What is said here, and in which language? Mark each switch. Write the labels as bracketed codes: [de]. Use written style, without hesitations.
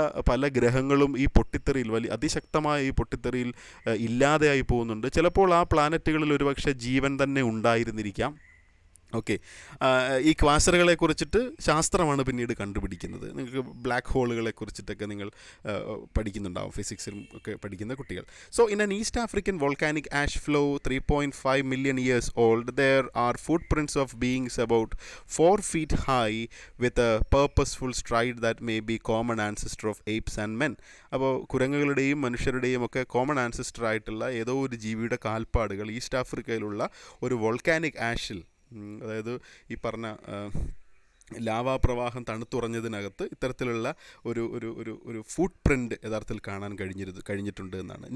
[ml] പല ഗ്രഹങ്ങളും ഈ പൊട്ടിത്തെറിയിൽ അതിശക്തമായ ഈ പൊട്ടിത്തെറിയിൽ ഇല്ലാതെയായി പോകുന്നുണ്ട്. ചിലപ്പോൾ ആ പ്ലാനറ്റുകളിൽ ഒരുപക്ഷെ ജീവൻ തന്നെ ഉണ്ടായിരുന്നിരിക്കാം. ഓക്കെ, ഈ ക്വാസറുകളെ കുറിച്ചിട്ട് ശാസ്ത്രമാണ് പിന്നീട് കണ്ടുപിടിക്കുന്നത്. നിങ്ങൾക്ക് ബ്ലാക്ക് ഹോളുകളെ കുറിച്ചിട്ടൊക്കെ നിങ്ങൾ പഠിക്കുന്നുണ്ടാവും, ഫിസിക്സിലും ഒക്കെ പഠിക്കുന്ന കുട്ടികൾ. [en] So in an East African volcanic ash flow 3.5 million years old, there are footprints of beings about 4 feet high with a purposeful stride that may be common ancestor of apes and men. [ml] അപ്പോൾ കുരങ്ങുകളുടെയും മനുഷ്യരുടെയും ഒക്കെ common ancestor ആയിട്ടുള്ള ഏതോ ഒരു ജീവിയുടെ കാൽപ്പാടുകൾ east ആഫ്രിക്കയിലുള്ള ഒരു volcanic ആഷിൽ, അതായത് ഈ പറഞ്ഞ ലാവാപ്രവാഹം തണുത്തുറഞ്ഞതിനകത്ത് ഇത്തരത്തിലുള്ള ഒരു ഫുട് പ്രിൻറ്റ് യഥാർത്ഥത്തിൽ കാണാൻ കഴിഞ്ഞിട്ടുണ്ട് എന്നാണ്.